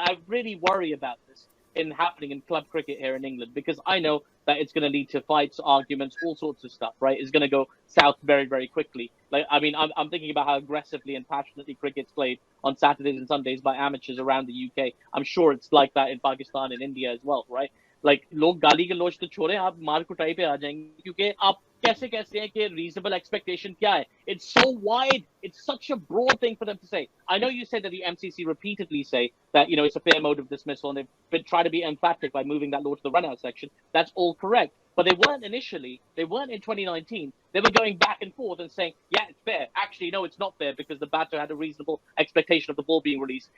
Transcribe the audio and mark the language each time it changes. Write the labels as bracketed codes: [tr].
[en] Like I really worry about this happening in club cricket here in England, because I know that it's going to lead to fights, arguments, all sorts of stuff, right? It's going to go south very, very quickly. Like, I mean, I'm thinking about how aggressively and passionately cricket's played on Saturdays and Sundays by amateurs around the UK. I'm sure it's like that in Pakistan and India as well, right? [hi] Like लोग गाली गलौज तो छोड़े, आप मार कुटाई पे आ जाएंगे, क्योंकि आप कैसे कहते हैं कि [en] reasonable expectation [hi] क्या है? [en] It's so wide. It's such a broad thing for them to say. I know you said that the MCC repeatedly say that, it's a fair mode of dismissal, and they've been trying to be emphatic by moving that law to the run-out section. That's all correct. But they weren't initially. They weren't in 2019. They were going back and forth and saying, yeah, it's fair. Actually, no, it's not fair because the batter had a reasonable expectation of the ball being released.